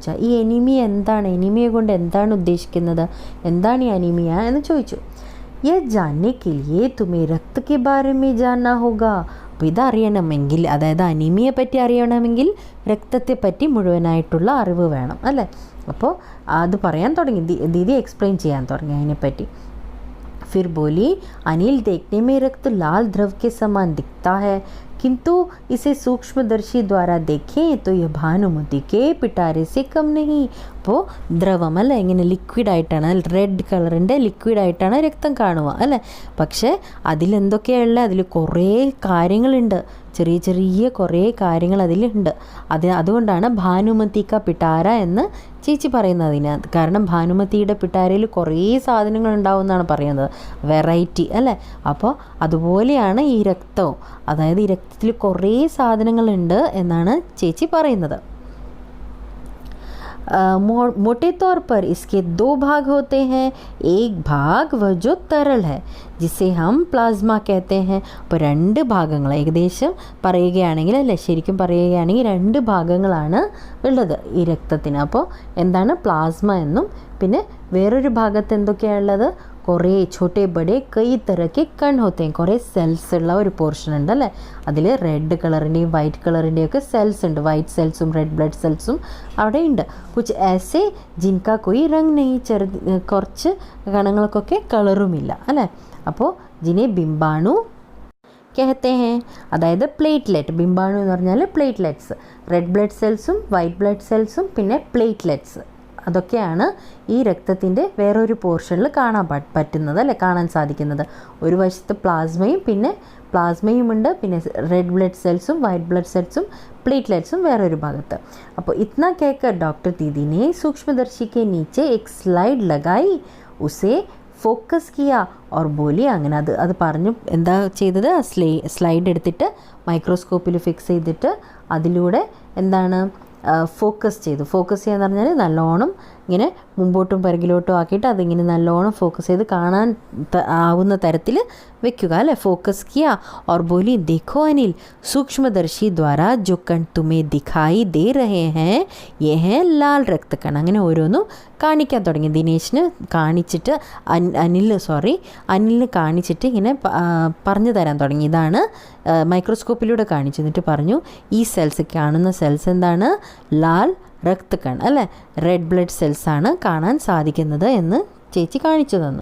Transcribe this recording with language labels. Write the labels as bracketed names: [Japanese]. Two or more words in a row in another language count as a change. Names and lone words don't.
[Malayalam] ഈ എനിമിയ എന്താണ്, എനിമിയ കൊണ്ട് എന്താണ് ഉദ്ദേശിക്കുന്നത്, എന്താണ് ഈ അനീമിയ എന്ന് ചോദിച്ചു. [Hindi] ये जानने के लिए तुम्हें रक्त के बारे में जानना होगा. [Malayalam] അപ്പോൾ ഇതറിയണമെങ്കിൽ, അതായത് അനീമിയെ പറ്റി അറിയണമെങ്കിൽ രക്തത്തെ പറ്റി മുഴുവനായിട്ടുള്ള അറിവ് വേണം അല്ലേ. അപ്പോൾ അത് പറയാൻ തുടങ്ങി, ദീദി എക്സ്പ്ലെയിൻ ചെയ്യാൻ തുടങ്ങി അതിനെപ്പറ്റി. [Hindi] फिर बोली, अनिल देखने में रक्त लाल द्रव के समान दिखता है, किंतु इसे सूक्ष्मदर्शी द्वारा देखें तो यह भानुमति के पिटारे से कम नहीं. [Malayalam] അപ്പോൾ ദ്രവമല്ല, ഇങ്ങനെ ലിക്വിഡായിട്ടാണ്, [English] red colour [Malayalam] ലിക്വിഡായിട്ടാണ് രക്തം കാണുക അല്ലേ. പക്ഷേ അതിലെന്തൊക്കെയുള്ള, അതിൽ കുറേ കാര്യങ്ങളുണ്ട്, ചെറിയ ചെറിയ കുറേ കാര്യങ്ങൾ അതിലുണ്ട്. അതുകൊണ്ടാണ് [Hindi] भानुमति का पिटारा [Malayalam] എന്ന് ചേച്ചി പറയുന്നതിന്. കാരണം ഭാനുമതിയുടെ പിട്ടാരയിൽ കുറേ സാധനങ്ങൾ ഉണ്ടാവും എന്നാണ് പറയുന്നത്, വെറൈറ്റി അല്ലേ. അപ്പോൾ അതുപോലെയാണ് ഈ രക്തവും, അതായത് ഈ രക്തത്തിൽ കുറേ സാധനങ്ങളുണ്ട് എന്നാണ് ചേച്ചി പറയുന്നത്. [Hindi] मोटे तौर पर इसके दो भाग होते हैं. एक भाग वह जो तरल है जिसे हम പ്ലാസ്മ कहते हैं. [Malayalam] അപ്പോൾ രണ്ട് ഭാഗങ്ങൾ ഏകദേശം പറയുകയാണെങ്കിൽ അല്ലേ, ശരിക്കും പറയുകയാണെങ്കിൽ രണ്ട് ഭാഗങ്ങളാണ് ഉള്ളത് ഈ രക്തത്തിന്. അപ്പോൾ എന്താണ് പ്ലാസ്മ എന്നും, പിന്നെ വേറൊരു ഭാഗത്ത് എന്തൊക്കെയാണുള്ളത്, കുറേ [Hindi] छोटे बड़े कई तरह के कण होते हैं. [Malayalam] കുറേ സെൽസ് ഉള്ള ഒരു പോർഷൻ ഉണ്ട് അല്ലേ. അതിൽ [English] red colour white colour [Malayalam] ഒക്കെ സെൽസ് ഉണ്ട്, [English] white cells red blood cells [Malayalam] അവിടെ ഉണ്ട്. [Hindi] കുച്ച് ऐसे जिनका कोई रंग नहीं, [Malayalam] കുറച്ച് കണങ്ങൾക്കൊക്കെ കളറുമില്ല അല്ലേ. [Hindi] അപ്പോൾ जिन्हें बिंबाणु कहते हैं, [Malayalam] അതായത് പ്ലേറ്റ്ലെറ്റ്. ബിംബാണു എന്ന് പറഞ്ഞാൽ പ്ലേറ്റ്ലെറ്റ്സ്, [English] red blood cells white blood cells [Malayalam] പിന്നെ പ്ലേറ്റ്ലെറ്റ്സ്, അതൊക്കെയാണ് ഈ രക്തത്തിൻ്റെ വേറൊരു പോർഷനിൽ കാണാൻ പറ്റുന്നത് അല്ലേ, കാണാൻ സാധിക്കുന്നത്. ഒരു വശത്ത് പ്ലാസ്മയും പിന്നെ പ്ലാസ്മയുമുണ്ട്, പിന്നെ [English] red blood cells white blood cells [Malayalam] പ്ലേറ്റ്ലെറ്റ്സും വേറൊരു ഭാഗത്ത്. [Hindi] അപ്പോൾ ഇतना कहकर डॉक्टर दीदी ने सूक्ष्मदर्शी के नीचे एक स्लाइड लगाई, उसे फोकस किया और बोली. [Malayalam] അങ്ങനെ അത് പറഞ്ഞു എന്താ ചെയ്തത്, സ്ലൈഡ് എടുത്തിട്ട് മൈക്രോസ്കോപ്പിൽ ഫിക്സ് ചെയ്തിട്ട് അതിലൂടെ എന്താണ് ഫോക്കസ് ചെയ്തു. ഫോക്കസ് ചെയ്യാന്ന് പറഞ്ഞാൽ നല്ലോണം ഇങ്ങനെ മുമ്പോട്ടും പിറകിലോട്ടും ആക്കിയിട്ട് അതിങ്ങനെ നല്ലോണം ഫോക്കസ് ചെയ്ത് കാണാൻ ആവുന്ന തരത്തിൽ വെക്കുക അല്ലേ. [Hindi] फोकस किया और बोली, देखो अनिल, सूक्ष्मदर्शी द्वारा जो कण तुम्हें दिखाई दे रहे हैं ये हैं लाल रक्त कण. [Malayalam] അങ്ങനെ ഓരോന്നും കാണിക്കാൻ തുടങ്ങി. ദിനേശിന് കാണിച്ചിട്ട് അനിലിന് കാണിച്ചിട്ട് ഇങ്ങനെ പറഞ്ഞു തരാൻ തുടങ്ങി. ഇതാണ് മൈക്രോസ്കോപ്പിലൂടെ കാണിച്ചു. എന്നിട്ട് പറഞ്ഞു, ഈ സെൽസ്, കാണുന്ന സെൽസ് എന്താണ്, [Hindi] लाल रक्त कण [Malayalam] അല്ലേ, [English] red blood cells [Malayalam] കാണാൻ സാധിക്കുന്നത് എന്ന് ചേച്ചി കാണിച്ചു തന്നു.